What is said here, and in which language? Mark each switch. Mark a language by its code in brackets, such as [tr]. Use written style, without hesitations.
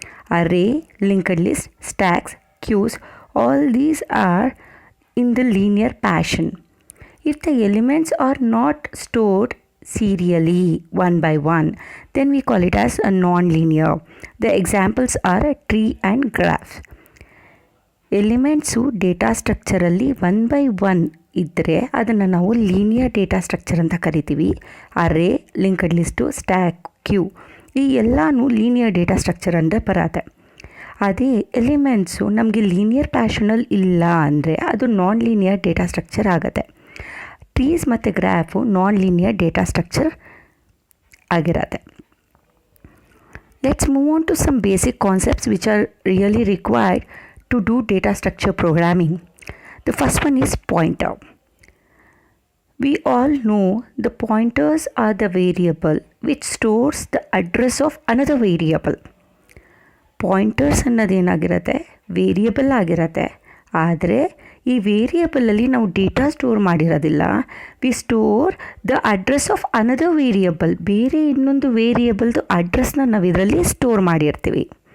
[en] Array, linked list, stacks, queues, all these are in the linear fashion. If the elements are not stored serially one by one, then we call it as a non-linear. The examples are a tree and graph. [kn] Elements data ಸ್ಟ್ರಕ್ಚರಲ್ಲಿ one by one ಇದ್ದರೆ ಅದನ್ನು ನಾವು linear data structure ಅಂತ ಕರಿತೀವಿ. ಅರೇ, linked list, stack, Q ಈ ಎಲ್ಲನೂ linear data structure ಅಂದರೆ ಬರುತ್ತೆ. ಅದೇ ಎಲಿಮೆಂಟ್ಸು ನಮಗೆ ಲೀನಿಯರ್ ಪ್ಯಾಷನಲ್ಲಿ ಇಲ್ಲ ಅಂದರೆ ಅದು ನಾನ್ ಲೀನಿಯರ್ ಡೇಟಾ ಸ್ಟ್ರಕ್ಚರ್ ಆಗುತ್ತೆ. ಟ್ರೀಸ್ ಮತ್ತು graph non linear data structure ಆಗಿರುತ್ತೆ. [en] Let's move on to some basic concepts which are really required to do data structure programming. The first one is pointer. We all know the pointers are the variable which stores the address of another variable. [kn] Pointers ಅನ್ನೋದೇನಾಗಿರುತ್ತೆ, variable ಆಗಿರುತ್ತೆ. ಆದರೆ ಈ ವೇರಿಯಬಲಲ್ಲಿ ನಾವು data store ಮಾಡಿರೋದಿಲ್ಲ. [en] We store the address of another variable. [kn] ಬೇರೆ ಇನ್ನೊಂದು ವೇರಿಯಬಲ್ದು ಅಡ್ರೆಸ್ನ ನಾವು ಇದರಲ್ಲಿ store ಮಾಡಿರ್ತೀವಿ.